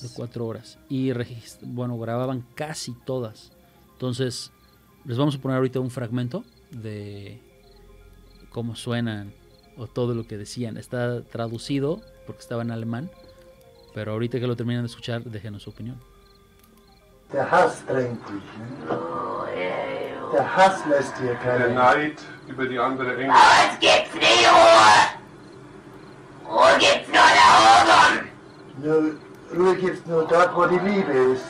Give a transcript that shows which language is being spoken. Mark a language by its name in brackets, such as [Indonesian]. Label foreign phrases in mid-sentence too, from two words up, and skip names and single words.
[Spanish] De 4 horas. Y grababan casi todas. Entonces, les vamos a poner ahorita un fragmento de cómo suenan o todo lo que decían. Está traducido porque estaba en alemán, pero ahorita que lo terminan de escuchar, déjenos su opinión. [German] Der Hass drängt dich, ne? Der Hass lässt dir keine... Der Neid über die andere Engel. Es gibt's nicht Ruhe. Ruhe gibt's nur da oben. Ruhe gibt's nur dort, wo die Liebe ist.